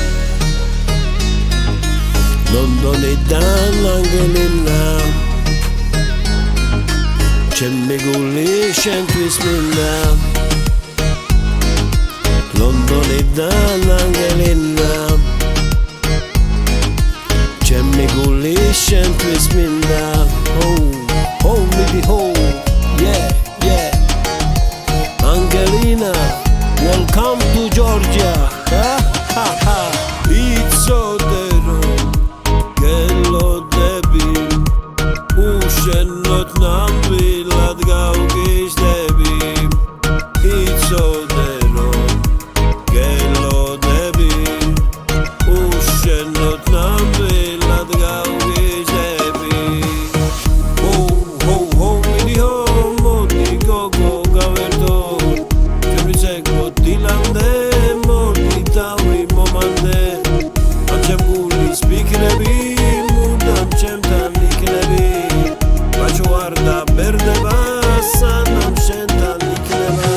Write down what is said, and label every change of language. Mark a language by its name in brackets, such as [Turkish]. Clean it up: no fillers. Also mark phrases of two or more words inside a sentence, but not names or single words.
[Georgian] ლონდონიდან ანგელინა, ჩემი გული შენთვის მინდა. ლონდონიდან ანგელინა, ჩემი გული შენთვის მინდა. [English] Ho, baby, ho, yeah, yeah. Angelina, welcome to Georgia. Ha, ha. [Georgian] იცოდე რომ გელოდები, უშენოდ ნამდვილად გავგიჟდები. იცოდე რომ გელოდები, უშენოდ ნამდვილად გავგიჟდები. Ho, ho, ho, midi ho, modi gogo gaverto. ჩვენ ვიცეკოთ დილამდე, მოდი თავი მომანდე. ამჯერ გულის ფიქრები, მუდამ ჩემთან იქნები. ბაჭო არ დაბერდება, სანამ შენთან იქნება.